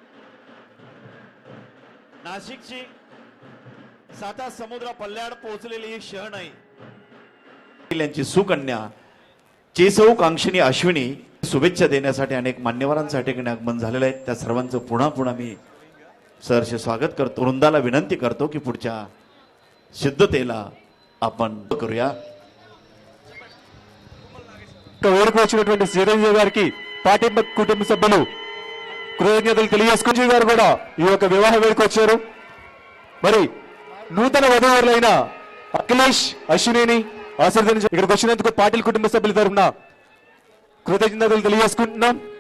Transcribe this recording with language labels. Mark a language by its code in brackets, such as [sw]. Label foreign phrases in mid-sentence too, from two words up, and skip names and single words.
[mr] नाशिकची साता समुद्र पल्ल्याड पोहोचलेली ही शहनाई यांची सुकन्या चेसौ कांक्षिणी अश्विनी शुभेच्छा देण्यासाठी अनेक मान्यवरांसाठी आगमन झालेलं आहे. त्या सर्वांचं पुन्हा पुन्हा मी सहर्ष स्वागत करतो. वृंदाला विनंती करतो की पुढच्या सिद्धतेला आपण करूया. [te] వేడుక వచ్చినటువంటి చిరంజీవి గారికి పార్టీ కుటుంబ సభ్యులు కృతజ్ఞతలు తెలియజేసుకుని గారు కూడా ఈ యొక్క వివాహ వేడుక వచ్చారు. మరి నూతన వధూవరులైన అఖిలేష్ అశ్వినిని ఆశీర్వదించి ఇక్కడికి వచ్చినందుకు పాటిల్ కుటుంబ సభ్యుల తరఫున కృతజ్ఞతలు తెలియజేసుకుంటున్నాం.